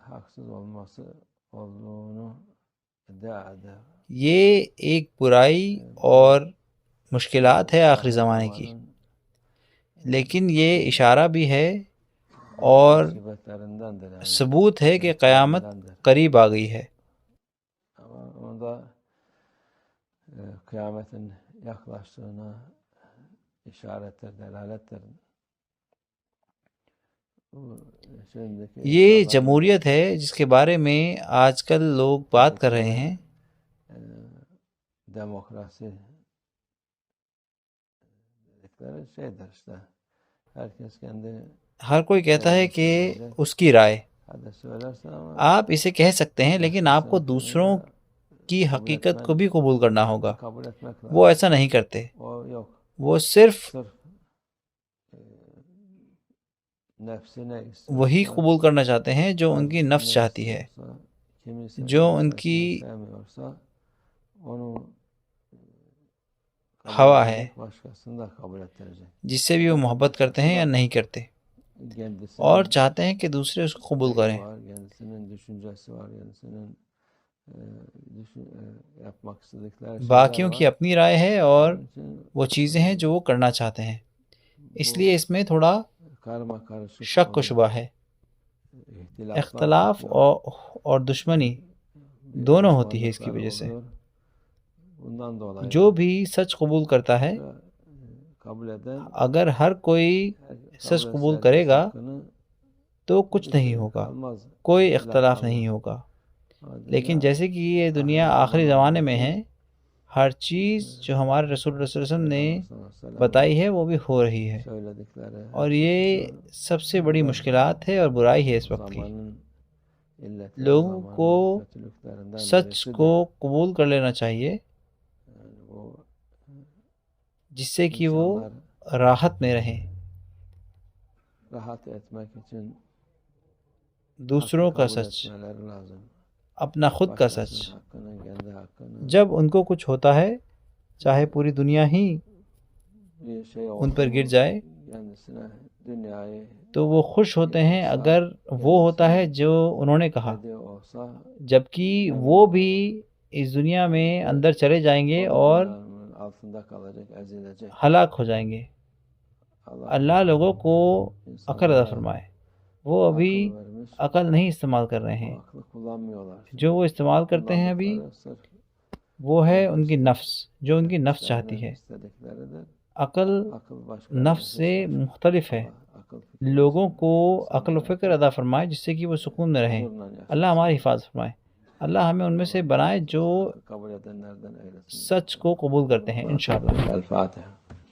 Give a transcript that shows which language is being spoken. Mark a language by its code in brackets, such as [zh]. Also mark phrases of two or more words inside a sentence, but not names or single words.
[ur] یہ ایک برائی اور مشکلات ہے آخری زمانے کی، لیکن یہ اشارہ بھی ہے اور ثبوت ہے کہ قیامت قریب آ گئی ہے. [tr] Kıyametin yaklaştığına işarettir, delalettir. [ur] یہ جمہوریت ہے جس کے بارے میں آج کل لوگ بات کر رہے ہیں. [tr] Demokrasi dedikleri şeydir işte. Herkes kendi [ur] ہر کوئی کہتا ہے کہ اس کی رائے. [tr] hadi söylerse ama [ur] آپ اسے کہہ سکتے ہیں لیکن آپ کو دوسروں کی حقیقت کو بھی قبول کرنا ہوگا. [tr] kabul etmek lazım. [ur] وہ ایسا نہیں کرتے، [tr] O yok. [ur] وہ صرف [tr] Sırf nefsine istiyorsa, [ur] وہی قبول کرنا چاہتے ہیں جو ان کی نفس چاہتی ہے، جو ان کی [tr] sevmiyorsa onu [ur] ہوا ہے، [tr] başkasını da kabul ettirecek. [ur] جس سے بھی وہ محبت کرتے ہیں یا نہیں کرتے، [tr] Kendisinin [ur] اور چاہتے ہیں کہ دوسرے اس کو قبول کریں. [tr] var, kendisinin düşüncesi var, kendisinin yapmak istedikleri şeyler [ur] باقیوں [tr] var. [ur] کی اپنی رائے ہے اور [tr] Onun için [ur] وہ چیزیں ہیں جو وہ کرنا چاہتے ہیں. اس لیے اس میں تھوڑا [tr] karma karışık [ur] شک و شبہ ہے. [tr] ihtilaflar [ur] اختلاف اور دشمنی دونوں ہوتی ہے اس کی وجہ سے. [tr] oluyor. Bundan dolayı [ur] جو بھی سچ قبول کرتا ہے، [tr] kabul eden [ur] اگر ہر کوئی سچ قبول کرے گا تو کچھ نہیں ہوگا، کوئی اختلاف نہیں ہوگا. لیکن جیسے کہ یہ دنیا آخری زمانے میں ہے، ہر چیز جو ہمارے [ar] رسول اللہ صلی اللہ علیہ وسلم [ur] نے بتائی ہے وہ بھی ہو رہی ہے، اور یہ سب سے بڑی مشکلات ہے اور برائی ہے اس وقت کی. لوگوں کو سچ کو قبول کر لینا چاہیے جس سے کہ وہ راحت میں رہیں. [tr] rahat etmek için [ur] دوسروں کا [tr] kabul [ur] سچ، [tr] etmeleri lazım. [ur] اپنا خود کا سچ. [tr] Başkasının hakkını, kendi hakkını [ur] جب ان کو کچھ ہوتا ہے، چاہے پوری دنیا ہی [tr] bir şey [ur] ان پر [tr] oldu [ur] گر [tr] mu [ur] جائے، [tr] kendisine dünyayı [ur] تو وہ خوش ہوتے ہیں اگر وہ ہوتا ہے جو انہوں نے کہا، [tr] hediye olsa [ur] جبکہ وہ بھی اس دنیا میں اندر چلے جائیں گے اور [tr] dünyanın altında kalacak, ezilecek. [ur] ہلاک ہو جائیں گے. اللہ لوگوں کو عقل عطا فرمائے. وہ ابھی [tr] akıl vermiş, [ur] عقل نہیں استعمال کر رہے ہیں. [tr] o aklı kullanmıyorlar. [ur] جو وہ استعمال کرتے ہیں ابھی [tr] Kullandıkları sırf [ur] وہ ہے ان کی نفس، جو ان کی نفس چاہتی [tr] kendileri [ur] ہے. [tr] istedikleridir. [ur] عقل [tr] Akıl başka. [ur] نفس سے مختلف ہے. [tr] Akıl fikir [ur] لوگوں کو عقل و فکر ادا فرمائے جس سے کہ وہ سکون میں رہیں. [tr] huzurla yaşasın. [ur] اللہ ہماری حفاظت فرمائے. اللہ ہمیں ان میں سے بنائے جو [tr] Kabul edenlerden eylesin. [ur] سچ کو قبول کرتے ہیں انشاءاللہ. [tr] El Fatiha.